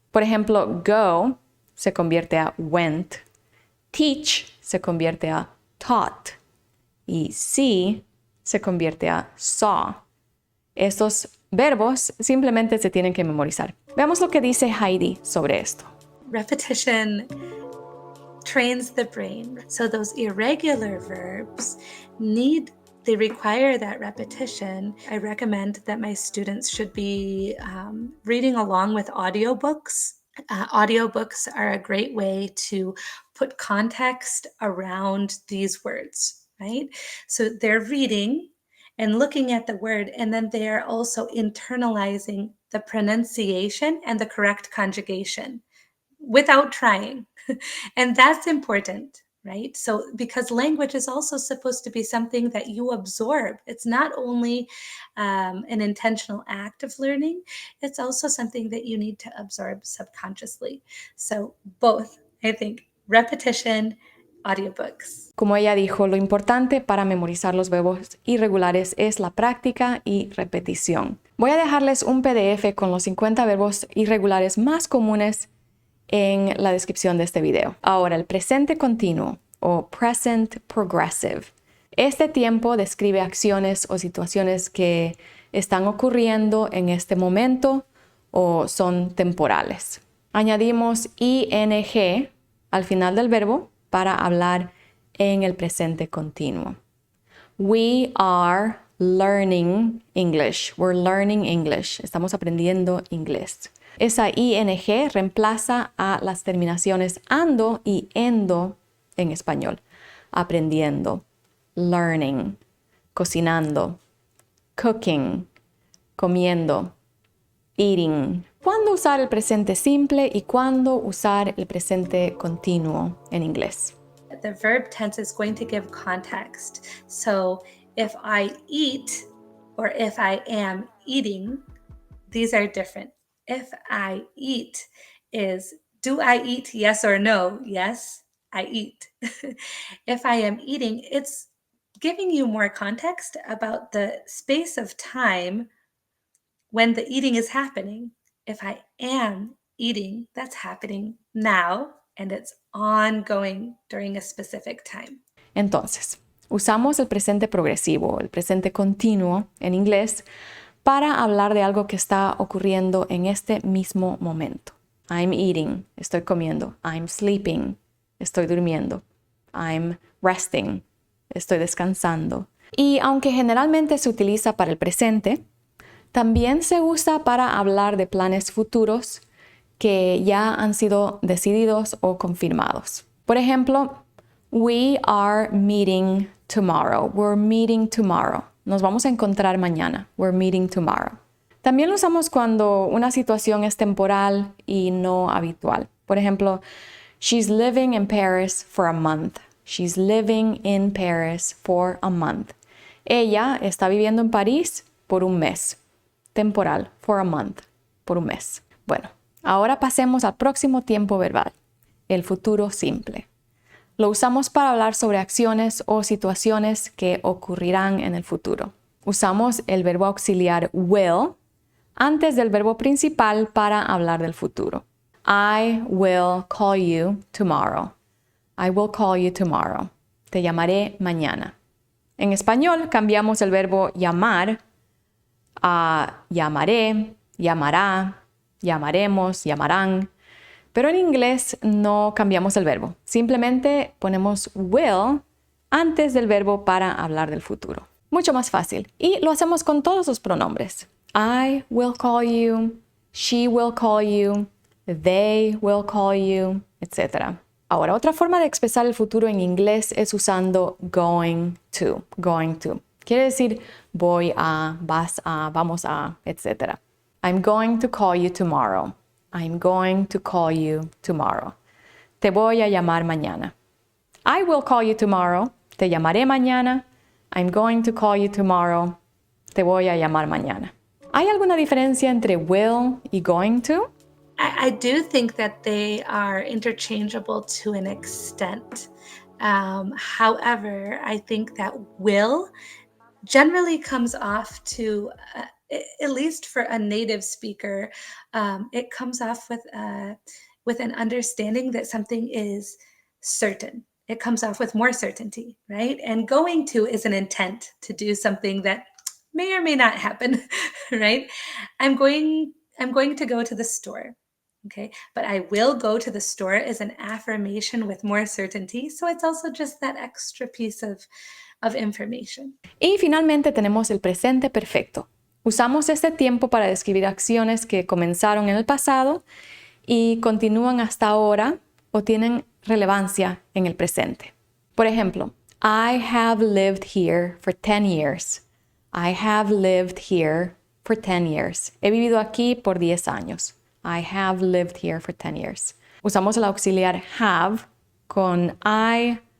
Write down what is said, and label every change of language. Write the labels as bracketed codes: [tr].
[es] Por ejemplo, go se convierte a went, teach se convierte a taught y see se convierte a saw. Estos verbos simplemente se tienen que memorizar. Veamos lo que dice Heidi sobre esto. [en] Repetition trains the brain. So those irregular verbs they require that repetition. I recommend that my students should be reading along with audiobooks. Audiobooks are a great way to put context around these words, right? So they're reading and looking at the word, and then they are also internalizing the pronunciation and the correct conjugation without trying. And that's important, right? So, because language is also supposed to be something that you absorb. It's not only an intentional act of learning, it's also something that you need to absorb subconsciously. So, both, I think, repetition, audiobooks. [es] Como ella dijo, lo importante para memorizar los verbos irregulares es la práctica y repetición. Voy a dejarles un PDF con los 50 verbos irregulares más comunes en la descripción de este video. Ahora, el presente continuo o present progressive. Este tiempo describe acciones o situaciones que están ocurriendo en este momento o son temporales. Añadimos ing al final del verbo para hablar en el presente continuo. [en] We are learning English. We're learning English. [es] Estamos aprendiendo inglés. Esa ing reemplaza a las terminaciones ando y endo en español. Aprendiendo, learning, cocinando, cooking, comiendo, eating. ¿Cuándo usar el presente simple y cuándo usar el presente continuo en inglés? [en] The verb tense is going to give context. So if I eat or if I am eating, these are different. If I eat is, do I eat? Yes or no? Yes, I eat. If I am eating, it's giving you more context about the space of time when the eating is happening. If I am eating, that's happening now and it's ongoing during a specific time. [es] Entonces, usamos el presente progresivo, el presente continuo en inglés para hablar de algo que está ocurriendo en este mismo momento. [en] I'm eating, [es] estoy comiendo. [en] I'm sleeping, [es] estoy durmiendo. [en] I'm resting, [es] estoy descansando. Y aunque generalmente se utiliza para el presente, también se usa para hablar de planes futuros que ya han sido decididos o confirmados. Por ejemplo, [en] we are meeting tomorrow. We're meeting tomorrow. [es] Nos vamos a encontrar mañana. [en] We're meeting tomorrow. [es] También lo usamos cuando una situación es temporal y no habitual. Por ejemplo, [en] she's living in Paris for a month. She's living in Paris for a month. [es] Ella está viviendo en París por un mes. Temporal, [en] for a month, [es] por un mes. Bueno, ahora pasemos al próximo tiempo verbal, el futuro simple. Lo usamos para hablar sobre acciones o situaciones que ocurrirán en el futuro. Usamos el verbo auxiliar will antes del verbo principal para hablar del futuro. [en] I will call you tomorrow. I will call you tomorrow. [es] Te llamaré mañana. En español cambiamos el verbo llamar a llamaré, llamará, llamaremos, llamarán. Pero en inglés no cambiamos el verbo. Simplemente ponemos will antes del verbo para hablar del futuro. Mucho más fácil. Y lo hacemos con todos los pronombres. [en] I will call you, she will call you, they will call you, etc. [es] Ahora, otra forma de expresar el futuro en inglés es usando going to, going to. Quiere decir voy a, vas a, vamos a, etc. [en] I'm going to call you tomorrow. I'm going to call you tomorrow. [es] Te voy a llamar mañana. [en] I will call you tomorrow. [es] Te llamaré mañana. [en] I'm going to call you tomorrow. [es] Te voy a llamar mañana. ¿Hay alguna diferencia entre will y going to? [en] I do think that they are interchangeable to an extent. However, I think that will generally comes off to, at least for a native speaker, it comes off with an understanding that something is certain. It comes off with more certainty, right? And going to is an intent to do something that may or may not happen, right? I'm going to go to the store. Okay, but I will go to the store is an affirmation with more certainty. So it's also just that extra piece of information. [es] Y finalmente tenemos el presente perfecto. Usamos este tiempo para describir acciones que comenzaron en el pasado y continúan hasta ahora o tienen relevancia en el presente. [en] Por ejemplo, I have lived here for 10 years. I have lived here for 10 years. [es] He vivido aquí por 10 años. [en] I have lived here for 10 years. [es] Usamos el auxiliar have con I